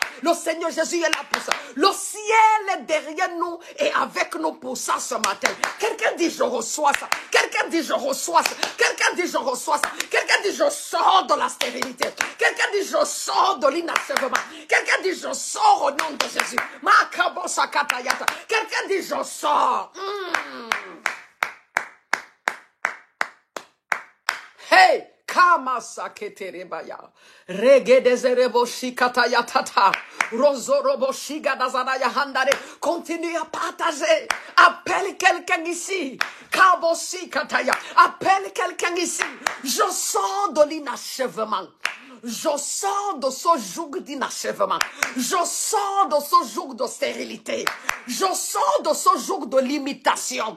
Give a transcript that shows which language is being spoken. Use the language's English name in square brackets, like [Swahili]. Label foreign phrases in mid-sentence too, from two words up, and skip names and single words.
[French] Le Seigneur Jésus est là pour ça. Le ciel est derrière nous et avec nous pour ça ce matin. Quelqu'un dit je reçois ça. Quelqu'un dit je reçois ça. Quelqu'un dit je reçois ça. Quelqu'un dit je sors de la stérilité. Quelqu'un dit je sors de l'inachèvement. Quelqu'un dit je sors au nom de Jésus. Quelqu'un dit je sors. Hey, Kamasa keterebaya. Regedezerebo shikataya tata. Rozorobo shigadazanaya handare. Continue à partager. Appelle quelqu'un ici. Kabosi kataya. Appelle quelqu'un ici. Je sors de l'inachèvement. Je sors de ce joug d'inachèvement. Je sors de ce joug de stérilité. Je sors de ce joug de limitation.